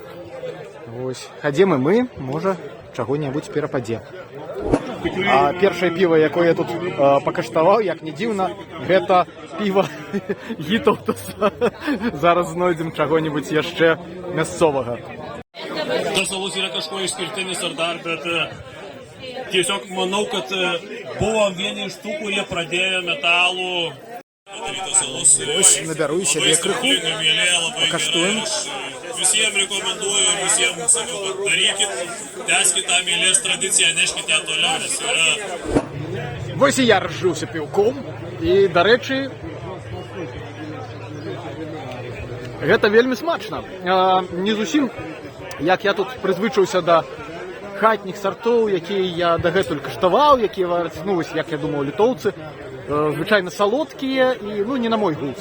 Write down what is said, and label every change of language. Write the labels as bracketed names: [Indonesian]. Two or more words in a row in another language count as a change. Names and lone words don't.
[Belarusian] Вось, хадзем і мы, можа, чаго-небудзь перападзе. А першае піва, якое я тут пакаштаваў, як не дзіўна, гэта піва Вітаўтаса. Зараз знойдзем чаго-небудзь яшчэ мясцовага. [Lithuanian] Tas alus yra kažkuo išskirtinis ar dar, bet tiesiog manau, kad buvom vieni iš tų, kurie pradėjo metalų. [Belarusian] Ось набяру сябе крыху, пакаштуем. [Lithuanian] Visiems rekomenduoju, visiems sakau, kad darykit, tęskit tą mėlės tradiciją, neškite ją toliau, nes yra... [Belarusian] Вось і я разжыўся піўком, і, дарэчы, гэта вельмі смачна. Не зусім, як я тут прызвычыўся да хатніх сартоў, якія я дагэтуль каштаваў, якія вараць, ну, вось, як я думаў, літоўцы, звычайна салодкія і, ну, не на мой густ.